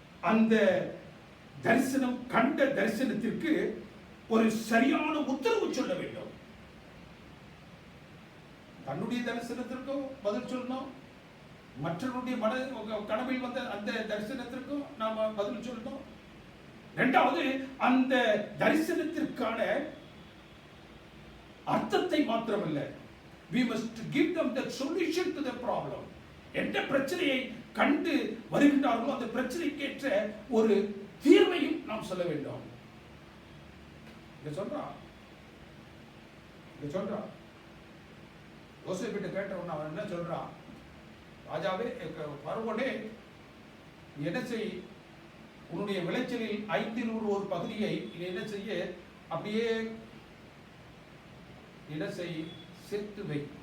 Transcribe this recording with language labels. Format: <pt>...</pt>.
<ta>அந்த தரிசனம் கண்ட தரிசனத்திற்கு ஒரு சரியான உத்தரவு சொல்ல வேண்டும். தன்னுடைய தரிசனத்திற்கும் பதில் சொல்லணும், மற்றவருடைய கனவில் வந்த அந்த தரிசனத்திற்கும் நாம பதில் சொல்லணும். இரண்டாவது, அந்த தரிசனத்திற்கான அர்த்தத்தை மாத்திரமல்ல,</ta> <en>we must give them the solution to the problem.</en> <ta>எந்த பிரச்சனையை கண்டு வருகின்றார்களோ அந்த பிரச்சனைக்கேற்ற ஒரு தீர்வையும் நாம் சொல்ல வேண்டும். இங்க சொல்றான் யோசேப்பிட்ட கேட்டவன் அவன் என்ன சொல்றான், ராஜாவே பார்வோனே என்ன செய், உன்னுடைய விளைச்சலில் 1/5 பகுதியை என்ன செய்ய, அப்படியே என்ன செய், சேர்த்து வை.</ta>